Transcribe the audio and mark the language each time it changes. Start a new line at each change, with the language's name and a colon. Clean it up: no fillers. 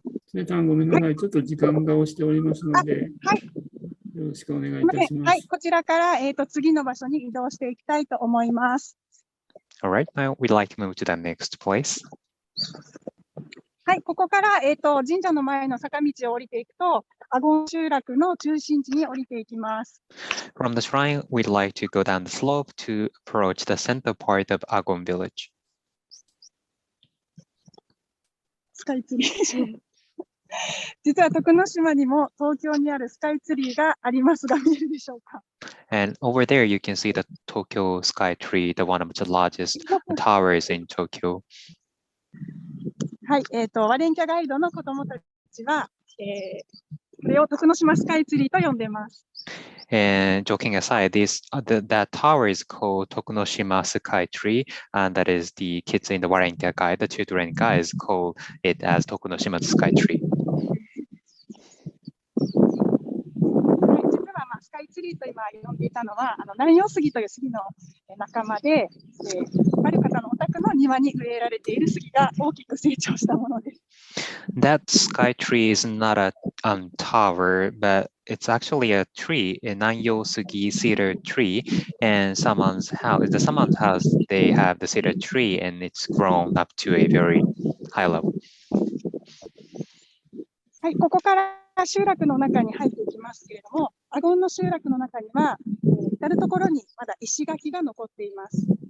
Japanese: テネさん、ごめんなさい。ちょっと時間が押しておりますので、よろろしくお願いいたします。はい、こちらから、次の場所に移動していきたいと思います。
English: All right, now we'd like to move to the next place.
Japanese: はい、ここから、神社の前の坂道を降りていくと、アゴン集落の中心地に降りていきます。
English: From the shrine, we'd like to go down the slope to approach the center part of Argonne Village.
Japanese: スカイツリー。実は徳之島にも東京にあるスカイツリーがありますが、見えるでしょうか。
English: And over there, you can see the Tokyo Sky Tree, the one of the largest towers in Tokyo.
Japanese: はい、ワレンキャガイドの子どもたちは、これを徳之島スカイツリーと呼んでいます。
English: And joking aside, that tower is called Tokunoshima Sky Tree, and that is the kids in the Warenkia guide, the children guys call it as Tokunoshima Sky Tree.
Japanese: 実は、スカイツリーと今呼んでいたのは、南洋杉という杉の仲間で、ある方のお宅の庭に植えられている杉が大きく成長したものです。
English: That sky tree is not a tower, but it's actually a tree, a Nanyosugi cedar tree. And someone's house, they have the cedar tree, and it's grown up to a very high level.
Japanese: はい、ここから集落の中に入っていきますけれども、アゴンの集落の中には、至るところにまだ石垣が残っています。